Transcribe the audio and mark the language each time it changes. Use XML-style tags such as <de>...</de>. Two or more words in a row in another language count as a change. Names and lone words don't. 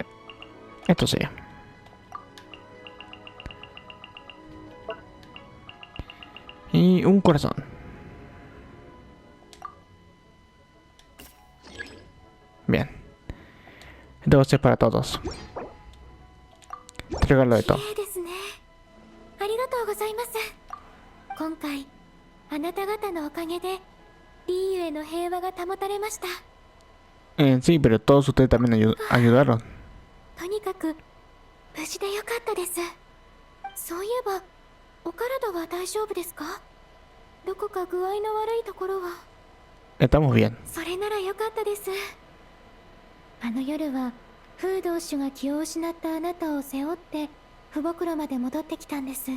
<es>Esto sí. Y un corazón. Bien. Esto va a ser para todos. Te regalo de todo.</es> <ja>綺麗ですね。ありがとうございます。今回あなた方のおかげでリーユエの平和が保たれました。</ja> <es>Sí, pero todos ustedes también ayudaron.</es> <ja>とにかく無事でよかったです。そういえばお体は大丈夫ですか？どこか具合の悪いところは。</ja> <es>Estamos bien.</es> <ja>それならよかったです。あの夜はフードウシュが気を失ったあなたを背負って父母まで戻ってきたんです。</ja>